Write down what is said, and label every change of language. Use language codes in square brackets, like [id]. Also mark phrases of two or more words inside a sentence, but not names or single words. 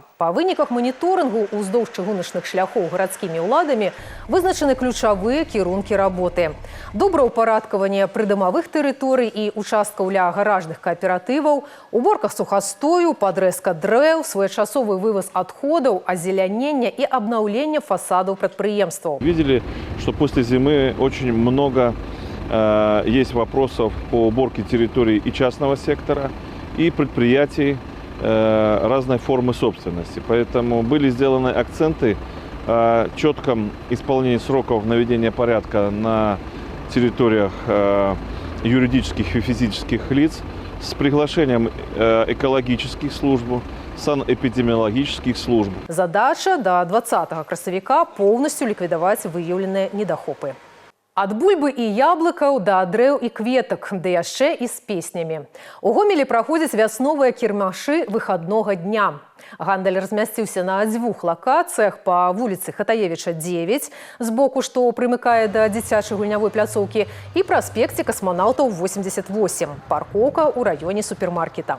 [be] Па выніках маніторынгу ўздоўж чыгуначных шляхоў гарадскімі ўладамі вызначаны ключавыя кірункі работы. Добраўпарадкаванне прыдамавых тэрыторый і участкаў ля гаражных кааператываў, уборка сухастою, падрэзка дрэў, своечасовы вываз адходаў, азелянення і абнаўлення фасадаў прадпрыемстваў. [ru] Видели, что после зимы очень много есть вопросов по уборке территорий и частного сектора, и предприятий разной формы собственности. Поэтому были сделаны акценты о четком исполнении сроков наведения порядка на территориях юридических и физических лиц с приглашением экологических служб, санэпидемиологических служб. Задача до 20 красавіка полностью ликвидовать выявленные недахопы. [be] Ад бульбы і яблыкаў да дрэў і кветак, ды яшчэ і з песнямі. У Гомелі праходзяць вясновыя кірмашы выхаднога дня. Гандаль размясціўся на 2 лакацыях па вуліцы Хатаевіча 9, збоку, што прымыкае да дзіцячай гульнявой пляцоўкі, і праспекце Касманаўтаў 88, паркоўка ў раёне супермаркета.